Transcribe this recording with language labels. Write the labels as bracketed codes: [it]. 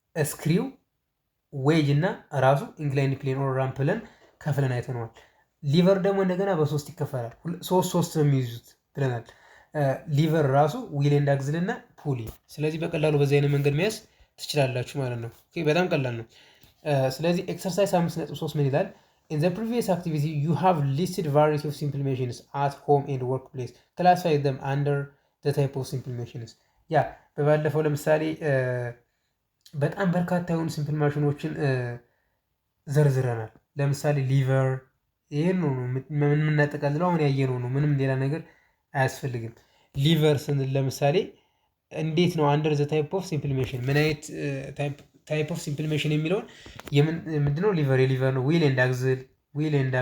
[am] ስክሪው፣ ዌጅ እና ራሱ ኢንክላይንድ ፕሌን ኦር ራምፕ ብለን ከፍለን አይተነዋል። ሊቨር ደግሞ እንደገና በሶስት ይከፈላል። ሶስት ነው የሚይዙት ብለናል። ሊቨር ራሱ ዊል ኤንድ አክስል እና ፑሊ። ስለዚህ በቀላሉ በዚህ አይነት መንገድ መያዝ ትችላላችሁ ማለት ነው። በጣም ቀላል ነው። ስለዚህ ኤክሰርሳይዝ 5.3 ምን ይላል? [en] In the previous activity, you have listed variety of simple machines at home and workplace. Classify them under the type of simple machines. [am] ያ በባለፈው ለምሳሌ በጣም በርካታ የሆኑ ሲምፕል ማሽኖችን ዘርዝረናል። ለምሳሌ ሊቨር፣ ይሄን ነው ምን የምናጠቃልለው አሁን ያየነው ነው። ምንም ሌላ ነገር አያስፈልግም። ሊቨር ስንል ለምሳሌ እንዴት ነው [en] አንደር ዘ ታይፕ ኦፍ ሲምፕል ሜሽን [am] ምን አይነት ታይፕ ኦፍ ሲምፕል ሜሽን የሚለውን ምንድነው ሊቨር የሊቨር ነው። ዊል